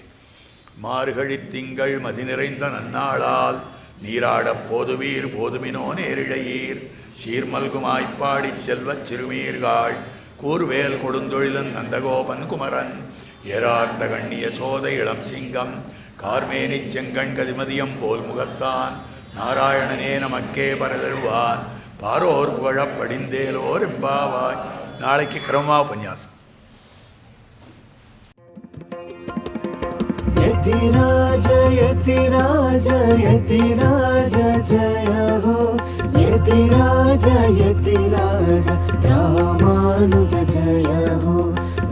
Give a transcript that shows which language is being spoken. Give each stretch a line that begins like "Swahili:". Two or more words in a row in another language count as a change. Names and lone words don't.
Tamil: மார்கழி திங்கள் மதி நிறைந்த நன்னாளால் நீராடப் போதுவீர் போதுமினோ நேரிழையீர் சீர்மல்குமாய்ப்பாடி செல்வச் சிறுமீர்காள் கூர்வேல் கொடுந்தொழிலன் நந்தகோபன் குமரன் ஏறார்ந்த கண்ணிய சோதை இளம் சிங்கம் கார்மேனி செங்கண் கதிமதியம் போல் முகத்தான் நாராயணனே நமக்கே பரதருவான் பாரோர் புகழப்படிந்தேலோர் எம்பாவாய். நாளைக்கு கிரமமா உபன்யாசம்.
Hindi: यतिराज यतिराज यतिराज जय हो यतिराज यतिराज रामानुज जय हो।